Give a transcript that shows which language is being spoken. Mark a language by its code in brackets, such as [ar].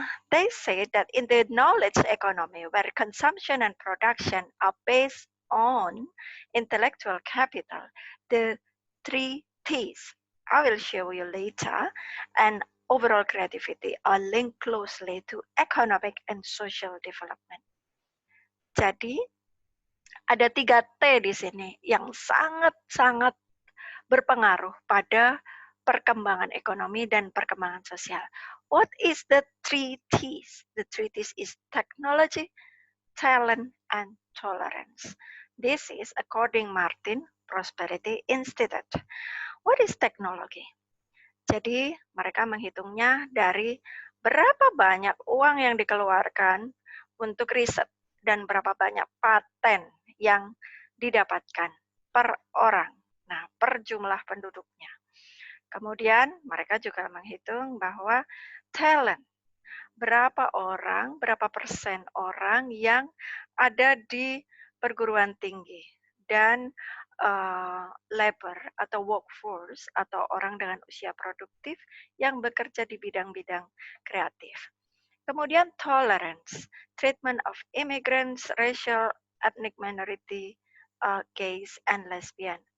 [en] They say that in the knowledge economy, where consumption and production are based on intellectual capital, the three T's, I will show you later, and overall creativity are linked closely to economic and social development. [id] Jadi, ada 3 T di sini yang sangat-sangat berpengaruh pada perkembangan ekonomi dan perkembangan sosial. [en] What is the 3 T's? The 3 T's is technology, talent, and tolerance. This is according Martin Prosperity Institute. What is technology? [id] Jadi mereka menghitungnya dari berapa banyak uang yang dikeluarkan untuk riset dan berapa banyak paten yang didapatkan per orang. Nah, per jumlah penduduknya. Kemudian mereka juga menghitung bahwa talent, berapa persen orang yang ada di perguruan tinggi dan labor atau workforce atau orang dengan usia produktif yang bekerja di bidang-bidang kreatif. Kemudian [en] tolerance, treatment of immigrants, racial, ethnic minority, gays, and lesbian.